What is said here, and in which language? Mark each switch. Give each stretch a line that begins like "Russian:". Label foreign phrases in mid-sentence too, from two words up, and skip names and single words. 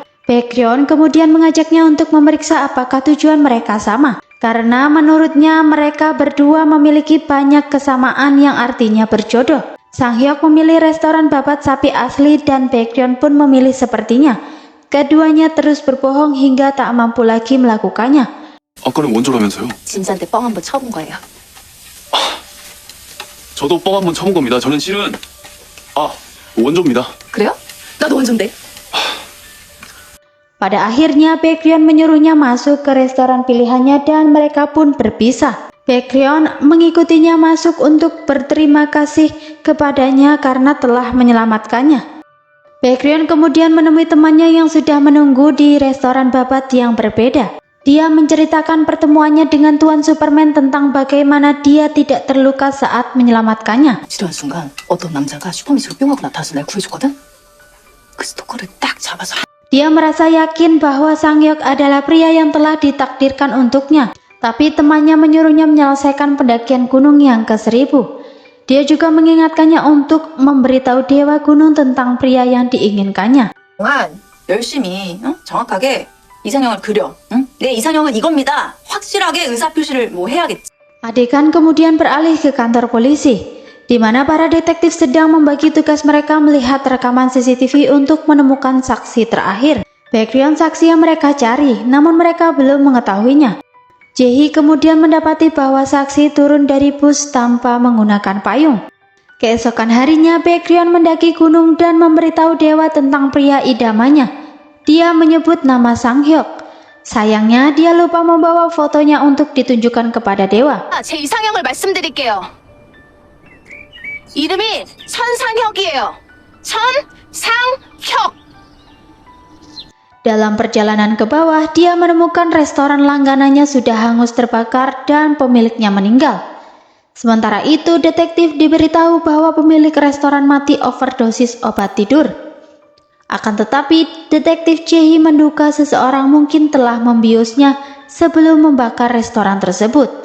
Indonesian: Baekhyun kemudian mengajaknya untuk memeriksa apakah tujuan mereka sama, karena menurutnya mereka berdua memiliki banyak kesamaan yang artinya berjodoh. Sang-hyuk memilih restoran babat sapi asli dan Baekhyun pun memilih sepertinya. Keduanya terus berbohong hingga tak mampu lagi melakukannya.
Korean: 아까는 원조라면서요? 진짜한테 뻥 한번 쳐본 거예요. 저도 뻥 한번 쳐본 겁니다. 저는 실은 원조입니다. 그래요? 나도 원조인데.
Indonesian: Pada akhirnya Baekhyun menyuruhnya masuk ke restoran pilihannya dan mereka pun berpisah. Baekhyun mengikutinya masuk untuk berterima kasih kepadanya karena telah menyelamatkannya. Baekhyun kemudian menemui temannya yang sudah menunggu di restoran babat yang berbeda. Dia menceritakan pertemuannya dengan Tuan Superman tentang bagaimana dia tidak terluka saat menyelamatkannya.
Korean: 지루한 순간 어떤 남자가 슈퍼미스로 뿅하고 나타나서 날 구해줬거든? 그 스토커를 딱 잡아서
Indonesian: Dia merasa yakin bahwa Sang-hyuk adalah pria yang telah ditakdirkan untuknya, tapi temannya menyuruhnya menyelesaikan pendakian gunung yang ke-1000. Dia juga mengingatkannya untuk memberitahu Dewa Gunung tentang pria yang diinginkannya.
Korean: 동안 열심히 정확하게 이상형을 그려. 내 이상형은 이겁니다. 확실하게 의사표시를 해야겠지.
Indonesian: Adegan kemudian beralih ke kantor polisi, di mana para detektif sedang membagi tugas mereka melihat rekaman CCTV untuk menemukan saksi terakhir. Baekhyun saksi yang mereka cari, namun mereka belum mengetahuinya. Jae-hee kemudian mendapati bahwa saksi turun dari bus tanpa menggunakan payung. Keesokan harinya, Baekhyun mendaki gunung dan memberitahu Dewa tentang pria idamannya. Dia menyebut nama Sang-hyuk. Sayangnya, dia lupa membawa fotonya untuk ditunjukkan kepada Dewa.
Korean: 제 이상형을 말씀드릴게요. 이름이 천상혁이에요. 천상혁.
Indonesian: Dalam perjalanan ke bawah, dia menemukan restoran langganannya sudah hangus terbakar dan pemiliknya meninggal. Sementara itu, detektif diberitahu bahwa pemilik restoran mati overdosis obat tidur. Akan tetapi, detektif Jae-hee menduga seseorang mungkin telah membiusnya sebelum membakar restoran tersebut.